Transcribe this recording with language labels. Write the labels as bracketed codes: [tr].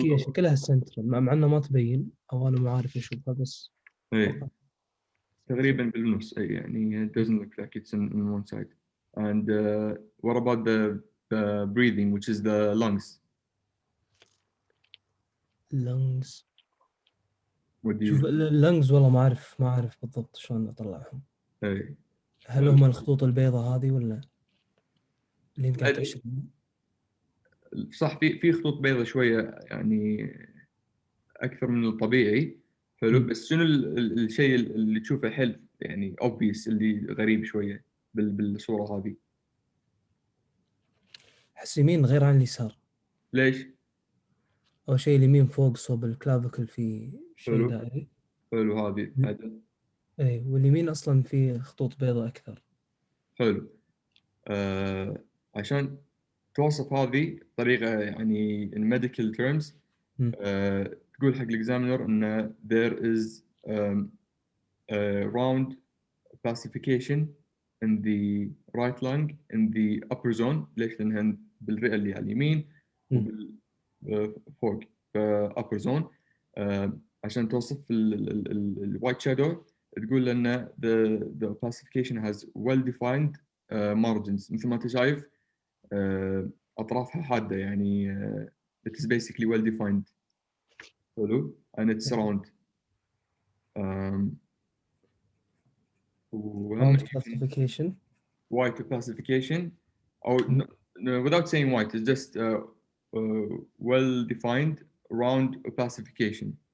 [ar] هي شكلها سنترال مع انه ما تبين او انا ما عارف اشوفها بس. ايه تقريبا بالنص اي يعني [en] it doesn't look like it's on one side. And what about the breathing, which is the lungs? lungs. what do [ar] شوف [en] you [ar] اللنجز والله ما أعرف بالضبط شلون أطلعهم. إيه. هل هم الخطوط البيضاء هذه ولا اللي أنت قاعد لا، تأشر لنا؟ صح، في خطوط بيضاء شويه يعني اكثر من الطبيعي. حلو، مم. بس شنو الشيء اللي تشوفه حلو يعني obvious اللي غريب شويه بالصوره هذه؟ أحس يمين غير عن اليسار. ليش؟ أول شيء اليمين فوق صوب الكلافيكل في شيء حلو، دائري. حلو، هذه عدل. إيه، واليمين أصلا في خطوط بيضاء أكثر. حلو. عشان توصف هذه طريقة يعني [en] in medical terms، مم. [ar] تقول حق الاكزامينر ان [en] there is a round opacification in the right lung in the upper zone. [ar] ليش؟ لأنها بالرئة اللي على اليمين مم. وفوق في upper zone. عشان توصف الوايت شادو تقول لنا [en] the opacification has well defined margins، [ar] مثل ما انت شايف أطرافها حادة يعني [en] it is basically well defined. حلو and it's round. وهم round classification. white opacification or no, without saying white, it's just well defined round opacification.